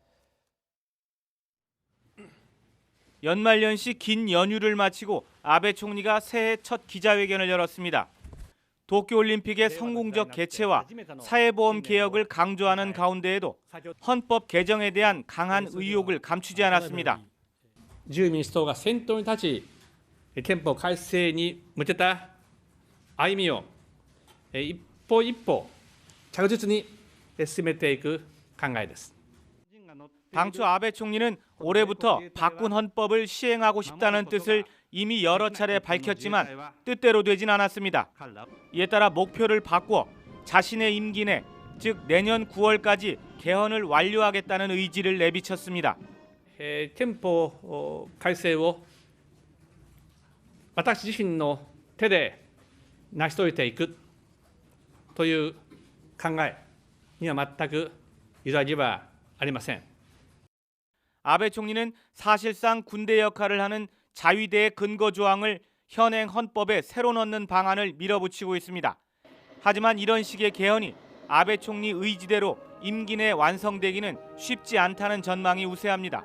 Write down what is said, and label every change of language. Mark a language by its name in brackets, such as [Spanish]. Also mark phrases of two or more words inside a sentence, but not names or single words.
[Korean] 연말연시 긴 연휴를 마치고 아베 총리가 새해 첫 기자회견을 열었습니다. 도쿄올림픽의 성공적 개최와 사회보험 개혁을 강조하는 가운데에도 헌법 개정에 대한 강한 의혹을 감추지 않았습니다. [Japanese] 自由民主党が先頭に立ち、憲法改正に向けた歩みを一歩一歩着実に進めていく考えです。 [Korean] 당초 아베 총리는 올해부터 바꾼 헌법을 시행하고 싶다는 뜻을 이미 여러 차례 밝혔지만 뜻대로 되진 않았습니다. 이에 따라 목표를 바꾸어 자신의 임기 내, 즉 내년 9월까지 개헌을 완료하겠다는 의지를 내비쳤습니다. [Japanese] 憲法改正を私自身の手で成し遂げていくという考えには全く揺らぎはありません。 [Korean] 아베 총리는 사실상 군대 역할을 하는 자위대의 근거 조항을 현행 헌법에 새로 넣는 방안을 밀어붙이고 있습니다. 하지만 이런 식의 개헌이 아베 총리 의지대로 임기 내 완성되기는 쉽지 않다는 전망이 우세합니다.